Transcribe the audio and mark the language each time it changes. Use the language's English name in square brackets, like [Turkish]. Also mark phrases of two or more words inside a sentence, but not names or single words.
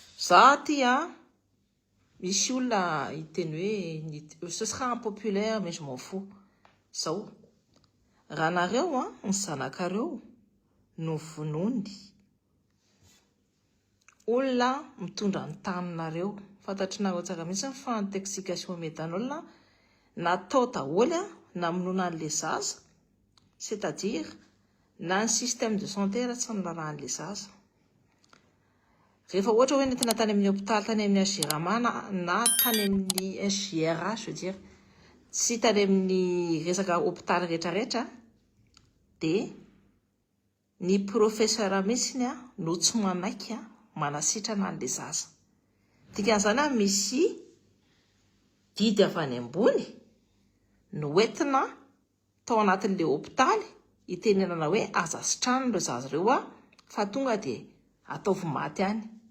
[Malagasy] misy olona iteny hoe [French] ce sera impopulaire mais je m'en fous. [Malagasy] Zao raha nareo ny zanakareo no vonony olona mitondra ny taninareo, fantatrinareo tsara mihitsy ny fa [French] intoxication méthanol [Malagasy] natao daholo na aminona an'le zaza, c'est-à-dire na ny [French] système de santé [Malagasy] tsy nirarahan'le zaza. Rehefa ohatra hoe nentina tany amin'ny hôpital, tany amin'ny HGRAMA na tany amin'ny SGRA, [French] je veux dire [Malagasy] tsy tany amin'ny resaka hôpital rehetrarehetra, dia ny professeur mihitsiny no tsy manaiky manasitrana an'le zaza. Dikan'izany misy didy avy any ambony no entina tao anatin'le hôpitaly itenenana hoe aza sitrano ireo zaza ireo fa tonga dia ataovy maty any.